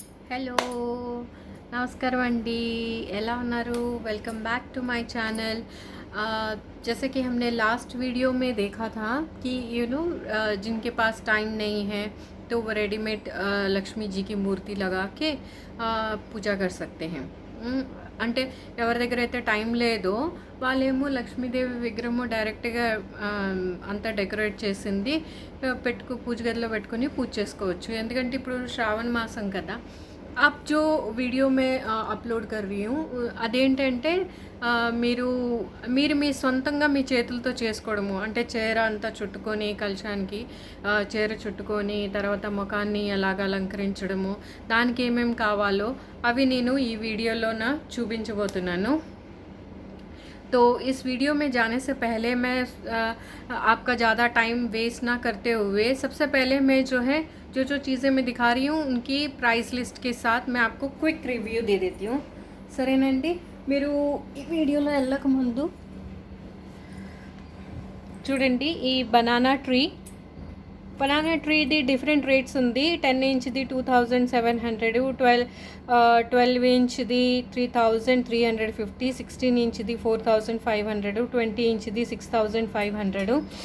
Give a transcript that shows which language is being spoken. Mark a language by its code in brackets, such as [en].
[hi] Hello, नमस्कार अंडी, [te] ఎలా ఉన్నారు? [hi] Welcome back to my channel. जैसे कि हमने लास्ट वीडियो में देखा था कि जिनके पास टाइम नहीं है तो वो रेडीमेड लक्ष्मी जी की मूर्ति लगा के పూజ कर सकते हैं। [te] అంటే ఎవరి దగ్గర అయితే టైం లేదో వాళ్ళేమో లక్ష్మీదేవి విగ్రహము డైరెక్ట్గా అంతా డెకరేట్ చేసింది పూజ గదిలో పెట్టుకొని పూజ చేసుకోవచ్చు। ఎందుకంటే ఇప్పుడు శ్రావణ మాసం కదా। [hi] आप जो वीडियो मैं అప్లోడ్ कर रही हूँ [te] అదేంటంటే మీరు మీరు మీ సొంతంగా మీ చేతులతో చేసుకోవడము, అంటే చీర అంతా చుట్టుకొని కలశానికి చీర చుట్టుకొని తర్వాత ముఖాన్ని అలాగ అలంకరించడము, దానికి ఏమేమి కావాలో అవి నేను ఈ వీడియోలోన చూపించబోతున్నాను। [hi] तो इस वीडियो में जाने से पहले मैं आपका ज़्यादा टाइम वेस्ट ना करते हुए सबसे पहले मैं जो है जो चीज़ें मैं दिखा रही हूँ उनकी प्राइस लिस्ट के साथ मैं आपको क्विक रिव्यू दे देती हूँ। [te] సరేనండి, మీరు ఈ వీడియోలో వెళ్ళక ముందు చూడండి, ఈ బనానా ట్రీది డిఫరెంట్ రేట్స్ ఉంది। 10 ఇంచ్ది 2700, 12 ఇంచ్ది 3350, 16 ఇంచ్ది 4500, 20 ఇంచ్ది 6500।